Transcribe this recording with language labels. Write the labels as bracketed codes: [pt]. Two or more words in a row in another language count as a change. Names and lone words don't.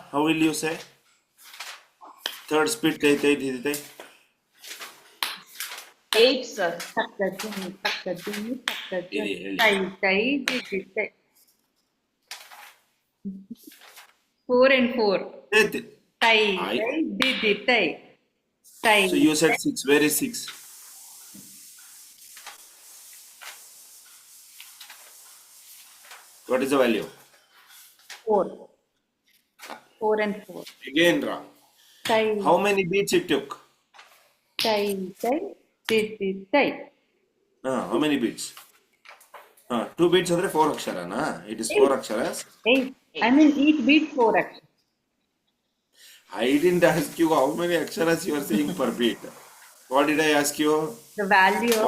[en] How will you say? Third speed, Te, Te, Didi, Te. 8, sir. Takadimi, takadimi, takadimi. Ili, ili. Tai, tai, didi, tai. 4 and 4. Te, te. Tai, I- tai, didi, tai. Tai, So you said 6. Where is 6? What is the value? 4. 4 and 4. Again wrong. Tai, How many beats it took? tai, tai, didi, tai. How many beats? 2 beats [kn] andre 4 akshara na? [en] It is 4 aksharas. 8. I mean each beat 4 action. I didn't ask you how many aksharas you are saying per beat. What did I ask you? The value of